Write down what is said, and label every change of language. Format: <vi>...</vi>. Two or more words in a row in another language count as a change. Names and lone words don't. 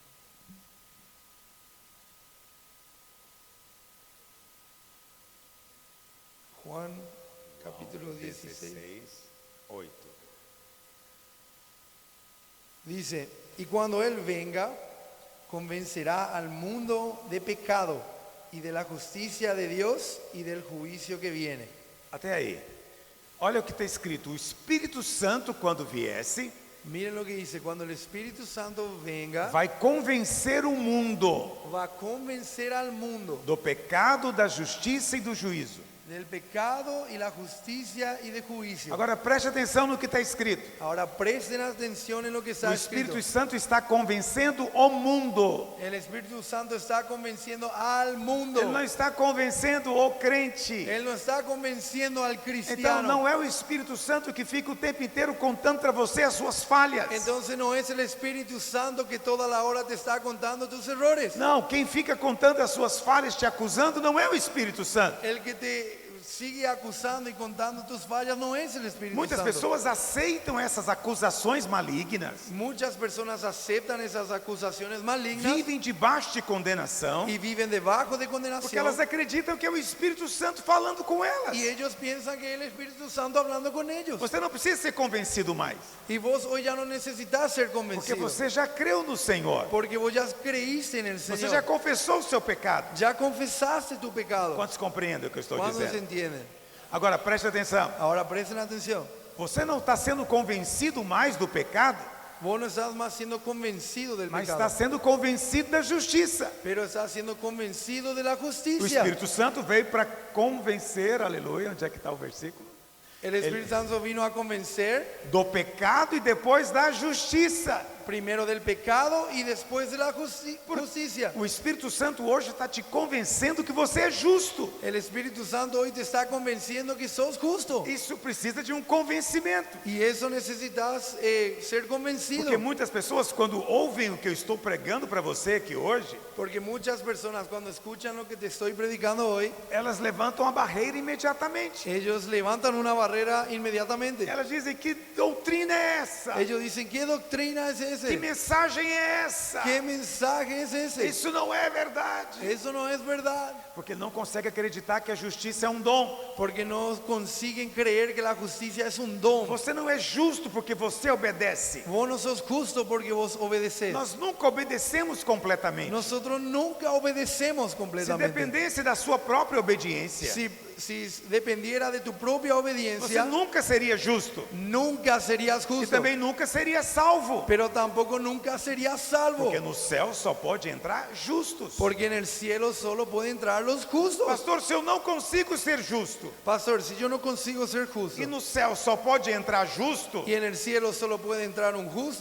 <es>Juan, capítulo 16. 8. Dice, y cuando Él venga, convencerá al mundo de pecado y de la justicia de Dios y del juicio que viene.</es> <pt>Até aí. Olha o que está escrito. O Espírito Santo, quando viesse,</pt> <es>Miren lo que dice, cuando el Espíritu Santo venga,</es> <pt>vai convencer o mundo</pt> <es>va a convencer al mundo</es> <pt>do pecado, da justiça e do juízo.</pt> <es>del pecado y la justicia y de juicio.</es> <pt>Agora preste atenção no que está escrito.</pt> <es>Ahora presten atención en lo que</es> <pt>O</pt> <es>está escrito.</es> <pt>Espírito Santo está convencendo o mundo.</pt> <es>El Espíritu Santo está convenciendo al mundo.</es> <pt>Ele não está convencendo o crente.</pt> <es>Él no está convenciendo al</es> <pt>Então</pt> <es>cristiano.</es> <pt>não é o Espírito Santo que fica o tempo inteiro contando para você as suas falhas.</pt> <es>Entonces no es el Espíritu Santo que toda la hora te está contando tus errores.</es> <pt>Não, quem fica contando as suas falhas, te acusando, não é o Espírito Santo.</pt> <es>El que te sigue acusando y contando tus fallas no es el Espíritu</es> <pt>Muitas</pt> <es>Santo.</es> <pt>pessoas aceitam essas acusações malignas,</pt> <es>Muchas personas aceptan esas acusaciones malignas</es> <pt>vivem debaixo de condenação,</pt> <es>y viven debajo de</es> <pt>porque</pt> <es>condenación.</es> <pt>elas acreditam que é o Espírito Santo falando com elas.</pt> <es>Y ellos piensan que es el Espíritu Santo hablando con ellos.</es> <pt>Você não precisa ser convencido mais,</pt> <es>Y vos hoy ya no necesitas ser</es> <pt>porque</pt> <es>convencido.</es> <pt>você já creu no Senhor.</pt> <es>Porque vos ya creíste en el</es> <pt>Você</pt> <es>Señor.</es> <pt>já confessou o seu pecado.</pt> <es>Ya confesaste tu pecado.</es> <pt>Quantos compreendem o que eu estou</pt> <es>¿Cuántos</es> <pt>dizendo?</pt> <es>entienden?</es> <pt>Agora preste atenção.</pt> <es>Ahora presten atención.</es> <pt>Você não está sendo convencido mais do pecado,</pt> <es>Vos no estás más siendo convencido del</es> <pt>mas</pt> <es>pecado,</es> <pt>está sendo convencido da justiça.</pt> <es>pero estás siendo convencido de la</es> <pt>O</pt> <es>justicia.</es> <pt>Espírito Santo veio para convencer, aleluia, onde é que está o versículo?</pt> <es>El Espíritu Santo vino a convencer</es> <pt>Do pecado e depois da justiça.</pt> <es>primero del pecado y después de la justicia.</es> <pt>O Espírito Santo hoje está te convencendo que você é justo.</pt> <es>El Espíritu Santo hoy te está convenciendo que sos justo.</es> <pt>Isso precisa de um convencimento.</pt> <es>Y eso necesitas ser convencido.</es> <pt>Porque muitas pessoas, quando ouvem o que eu estou pregando para você aqui hoje,</pt> <es>Porque muchas personas cuando escuchan lo que te estoy predicando hoy,</es> <pt>elas levantam a barreira imediatamente.</pt> <es>ellos levantan una barrera inmediatamente.</es> <pt>Elas dizem: que doutrina é essa?</pt> <es>Ellos dicen, ¿qué doctrina es</es> <pt>Que</pt> <es>ese?</es> <pt>mensagem é essa?</pt> <es>¿Qué mensaje es ese?</es> <pt>Isso não é verdade.</pt> <es>Eso no es verdad.</es> <pt>Porque não consegue acreditar que a justiça é um dom.</pt> <es>Porque no consiguen creer que la justicia es un don.</es> <pt>Você não é justo porque você obedece.</pt> <es>Vos no sos justo porque vos obedeces.</es> <pt>Nós nunca obedecemos completamente.</pt> <es>Nosotros nunca obedecemos</es> <pt>Se</pt> <es>completamente.</es> <pt>dependesse da sua própria obediência,</pt> <es>Si dependiera de tu propia</es> <pt>você</pt> <es>obediencia,</es> <pt>nunca seria justo.</pt> <es>nunca serías</es> <pt>E</pt> <es>justo.</es> <pt>também nunca seria salvo.</pt> <es>Pero tampoco nunca serías salvo.</es> <pt>Porque no céu só pode entrar justos.</pt> <es>Porque en el cielo solo pueden entrar los justos.</es> <pt>Pastor, se eu não consigo ser justo,</pt> <es>Pastor, si yo no consigo ser justo</es> <pt>e no céu só pode entrar justo,</pt> <es>y en el cielo solo puede entrar un justo,</es>